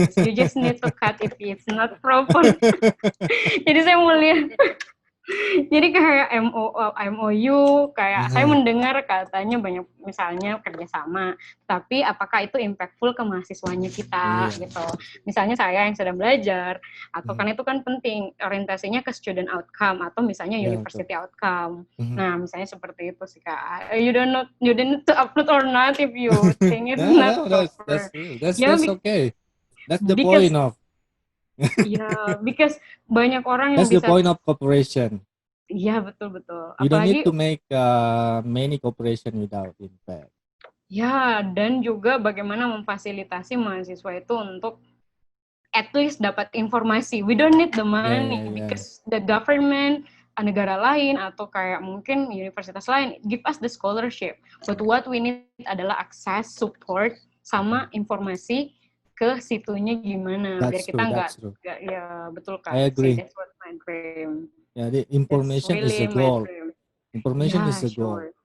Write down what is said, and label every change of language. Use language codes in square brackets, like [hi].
[en] You just need to cut if it's not proper. [id] Jadi saya mau lihat. Jadi kayak MOU, kayak saya mendengar katanya banyak misalnya kerjasama, tapi apakah itu impactful ke mahasiswanya kita gitu. Misalnya saya yang sedang belajar, atau kan itu kan penting orientasinya ke student outcome atau misalnya university outcome. Nah misalnya seperti itu sih Kak. [en] You don't need to upload or not if you think it's not proper. That's okay. That's the point of. Because [id] banyak orang yang [en] That's the point of cooperation. [id] Iya betul. [en] You don't need to make many cooperation without impact. [id] Ya, dan juga bagaimana memfasilitasi mahasiswa itu untuk [en] at least [id] dapat informasi. [en] We don't need the money because the government, [id] negara lain atau kayak mungkin universitas lain [en] give us the scholarship. But what we need [id] adalah akses, support, sama informasi ke situnya gimana biar kita nggak ya betul kan. [en] I agree. That's what my dream. Yeah, the information is the goal. Information is the goal.